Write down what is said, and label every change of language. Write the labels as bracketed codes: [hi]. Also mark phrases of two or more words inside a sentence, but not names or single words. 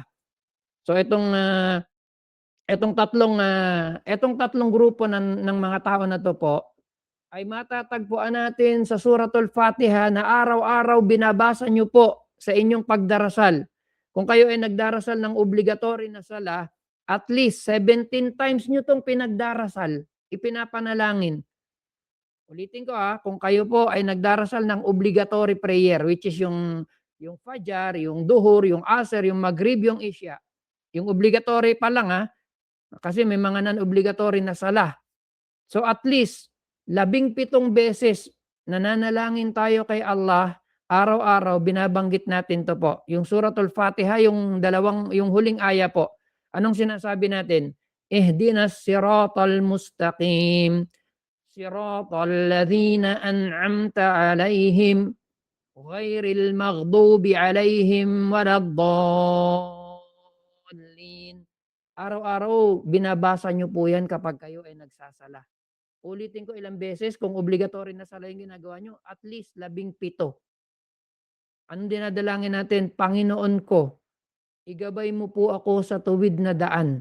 [tl] So etong tatlong grupo ng mga tao na 'to po, ay matatagpuan natin sa Suratul Fatiha na araw-araw binabasa niyo po sa inyong pagdarasal. Kung kayo ay nagdarasal ng obligatory na sala, [en] at least 17 times [tl] niyo 'tong pinagdarasal, ipinapanalangin. Ulitin ko, kung kayo po ay nagdarasal ng [en] obligatory prayer, which is [tl] yung Fajr, yung Duhur, yung Asr, yung Maghrib, yung Isya. Yung obligatory pa lang, kasi may mga non-obligatory na sala. So [en] at least [tl] 17 beses nananalangin tayo kay Allah, araw-araw binabanggit natin 'to po. Yung Suratul Fatiha, yung huling aya po. Anong sinasabi natin? [ar] اهدنا الصراط المستقيم، صراط الذين أنعمت عليهم، غير المغضوب عليهم ولا الضالين. [tl] Araw-araw binabasa niyo po 'yan kapag kayo ay nagsasala. Ulitin ko ilang beses kung obligatory na sala yung ginagawa niyo, [en] at least 17. [tl] Anong dinadalangin natin? Panginoon ko, igabay mo po ako sa tuwid na daan.